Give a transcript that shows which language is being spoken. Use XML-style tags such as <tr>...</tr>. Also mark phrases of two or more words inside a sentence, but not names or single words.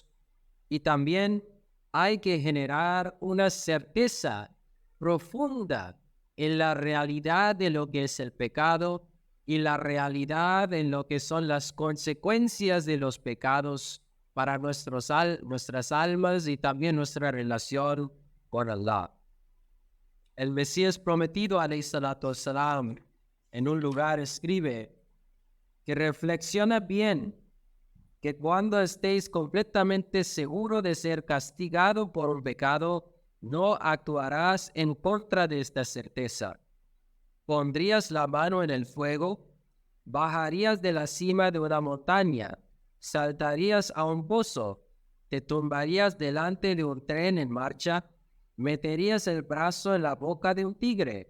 <es>Y también hay que generar una certeza profunda en la realidad de lo que es el pecado y la realidad en lo que son las consecuencias de los pecados para nuestras almas y también nuestra relación con Allah. El Mesías prometido,</es> <ar>عليه الصلاة والسلام,</ar> <es>en un lugar escribe que reflexiona bien, que cuando estéis completamente seguro de ser castigado por un pecado, no actuarás en contra de esta certeza. Pondrías la mano en el fuego, bajarías de la cima de una montaña, saltarías a un pozo, te tumbarías delante de un tren en marcha ¿Meterías el brazo en la boca de un tigre?</es>